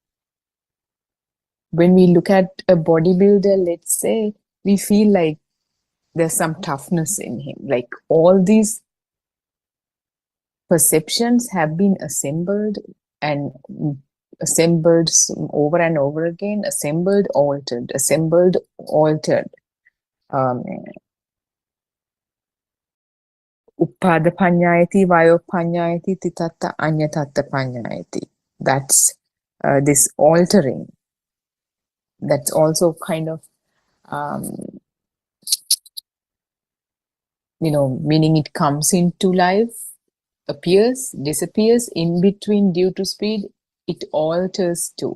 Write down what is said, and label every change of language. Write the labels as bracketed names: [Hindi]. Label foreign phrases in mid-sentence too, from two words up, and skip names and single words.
[English] When we look at a bodybuilder, let's say, we feel like there's some toughness in him. Like all these perceptions have been assembled over and over again, assembled, altered. [Pali] Uppada panyayati, vayo panyayati, titatta anyatatta panyayati. [English] That's this altering. That's also kind of, meaning it comes into life, appears, disappears, in between due to speed, it alters too.